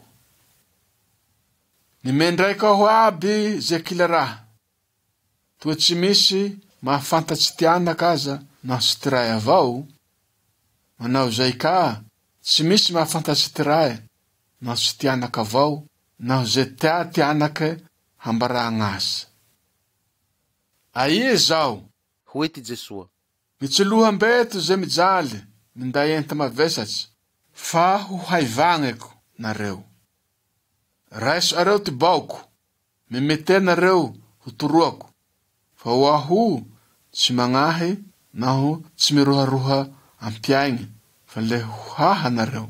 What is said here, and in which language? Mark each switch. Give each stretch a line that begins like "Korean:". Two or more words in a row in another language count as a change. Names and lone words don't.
Malagasy: Nimendraiky aho aby ze kila raha. Toa tsy misy mahafantatsy ty anak aza naho sy ty ray avao. Manao zay ka, tsy misy mahafantatsy ty ray naho sy ty anak avao, naho ze tia ty anake hambaragnazy. Aie zao, Hoe ty Jesua. mitsoloha mbeto ze mijaly, minday enta mavesatsy, fa ho haivagneko nareo. Raiso areo ty baoko, memete nareo ho toroako, fa ho aho tsy magnahy naho tsy miroharoha ampiaigny, fa le ho haha nareo.